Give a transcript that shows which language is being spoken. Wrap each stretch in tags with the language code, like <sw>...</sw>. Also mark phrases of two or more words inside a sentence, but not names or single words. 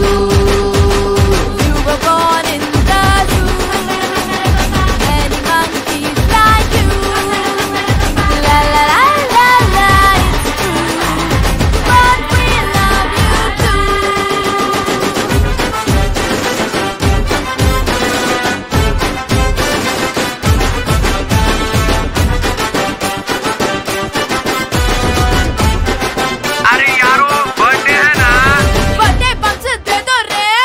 <en>You were born in the zoo. Many monkeys like you. La la la la la, it's true. But we love you too.</en> <hi>अरे यारो बर्थडे है ना।</hi> <en>birthday bums</en> <hi>दे दो रे।</hi>